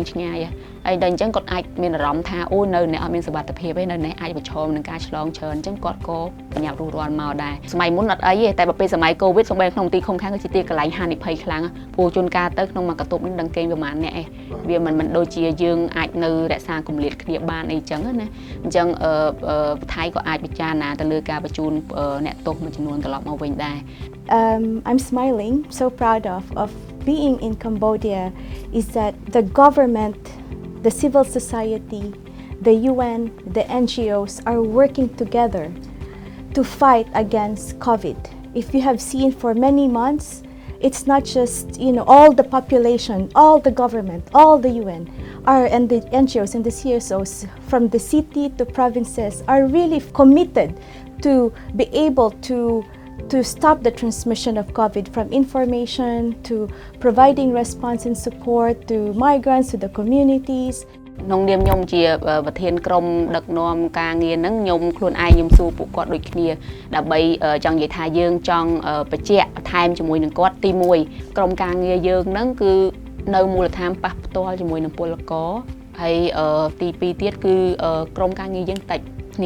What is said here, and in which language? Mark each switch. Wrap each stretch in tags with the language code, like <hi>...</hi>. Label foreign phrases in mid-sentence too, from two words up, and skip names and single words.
<km>ឆ្ងាយហើយដល់អញ្ចឹងគាត់អាចមានអារម្មណ៍ថាអូនៅនេះអត់មានសុវត្ថិភាពទេនៅនេះអាចប្រឈមនឹងការឆ្លងច្រើនអញ្ចឹងគាត់ក៏ប្រញាប់រួសរាល់មកដែរសម័យមុនអត់អីទេតែពេលសម័យ COVID សូម្បីក្នុងទីឃុំឃាំងគឺជាទីកន្លែងហានិភ័យខ្លាំងព្រោះជួនកាលទៅក្នុងមួយកន្ទប់នេះដឹងគេប្រហែលអ្នកឯងវាមិនដូចជាយើងអាចនៅរក្សាគម្លាតគ្នាបានអីចឹងណាអញ្ចឹងថៃក៏អាចពិចារណាទៅលើការបញ្ជូនអ្នកទោសមួយចំនួនត្រឡប់មកវិញដែរ</km> <en>I'm smiling, so proud of being in Cambodia is that the government, the civil society, the UN, the NGOs are working together to fight against COVID. If you have seen for many months, it's not just, all the population, all the government, all the UN and the NGOs and the CSOs from the city to provinces are really committed to be able to stop the transmission of COVID, from information to providing response and support to migrants, to the communities.</en> <km>ក្នុងនាមខ្ញុំជាប្រធានក្រុមដឹកនាំការងារហ្នឹងខ្ញុំខ្លួនឯងខ្ញុំសួរពួកគាត់ដូចគ្នាដើម្បីចង់និយាយថាយើងចង់បញ្ជាក់បន្ថែមជាមួយនឹងគាត់ទី1ក្រុមការងារយើងហ្នឹងគឺនៅមូលដ្ឋានប៉ះផ្ទាល់ជាមួយនឹងពលករហើយទី2ទៀតគឺក្រុមការងារយើងតិចគ្នា</km>